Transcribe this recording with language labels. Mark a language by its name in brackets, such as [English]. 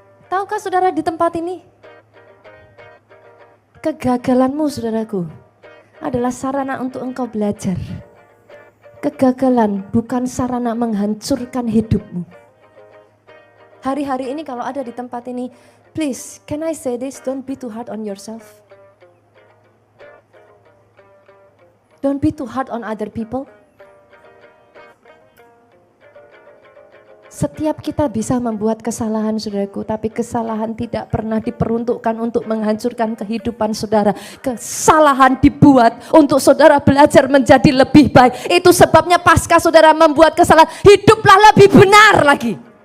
[Indonesian] Tahukah saudara di tempat ini? Kegagalanmu saudaraku adalah sarana untuk engkau belajar. Kegagalan bukan sarana menghancurkan hidupmu. Hari-hari ini kalau ada di tempat ini, [English] please, can I say this? Don't be too hard on yourself. Don't be too hard on other people. [Indonesian] Setiap kita bisa membuat kesalahan saudaraku, tapi kesalahan tidak pernah diperuntukkan untuk menghancurkan kehidupan saudara. Kesalahan dibuat untuk saudara belajar menjadi lebih baik. Itu sebabnya pasca saudara membuat kesalahan, hiduplah lebih benar lagi.